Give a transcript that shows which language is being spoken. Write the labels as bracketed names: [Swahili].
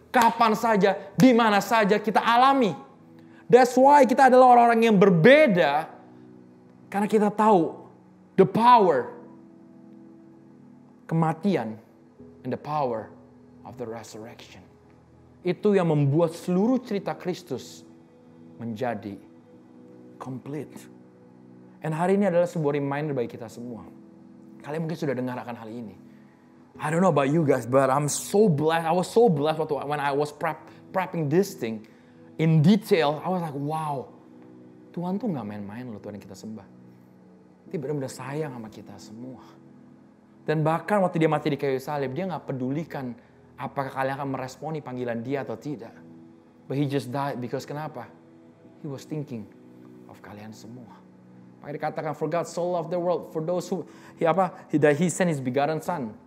[Indonesian] Kapan saja, di mana saja kita alami. [English] That's why [Indonesian] kita adalah orang-orang yang berbeda, karena kita tahu [English] the power [Indonesian] kematian [English] and the power of the resurrection. [Indonesian] Itu yang membuat seluruh cerita Kristus menjadi complete. [English] And [Indonesian] hari ini adalah sebuah reminder bagi kita semua. Kalian mungkin sudah dengar akan hal ini. [English] I don't know about you guys, but I'm so blessed. I was so blessed when I was prepping this thing in detail. I was like, wow, [Indonesian] Tuhan tuh gak main-main loh, Tuhan yang kita sembah. Dia benar-benar sayang sama kita semua. Dan bahkan waktu dia mati di kayu salib, dia gak pedulikan apakah kalian akan meresponi panggilan dia atau tidak. [English] But he just died because [Indonesian] kenapa? [English] He was thinking of [Indonesian] kalian semua. Makanya dikatakan, [English] for God so loved the world, for those who, he sent his begotten son.